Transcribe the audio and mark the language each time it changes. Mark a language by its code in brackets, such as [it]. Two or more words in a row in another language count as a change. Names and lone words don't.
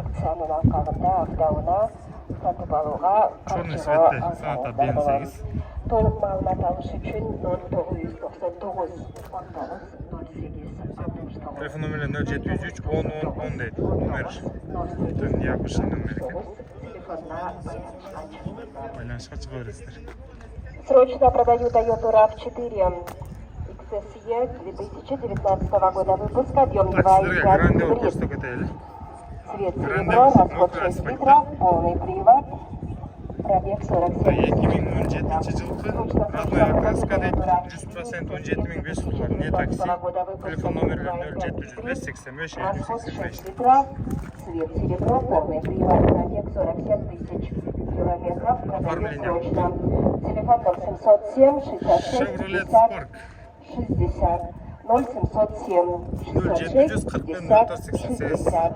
[ky] Черный цветте саната DN8. Толук маалымат алыш үчүн 0999 Телефон номери 0703 10 10 дейт. [ru] Номер необычный номер [ky] экен. Байланышка чыга бересиздер. [ru] Срочно продаю Toyota RAV4 XSE 2019 года выпуска, объем 2,5 литра. Цвет серебро, расход 6 литров, полный привод, пробег 47 [ky] 2017 жылкы [ru] родной окраска [ky] дейт. 100% $17,500. [ru] Не такси. [ky] Телефон номерлер 0705 85 [ru] расход 85. 6 литров, цвет серебро, полный привод, пробег 47 000 километров, продаю срочно. Телефон 0707 66 Chevrolet 50 Spark 60 0707 66 50 60.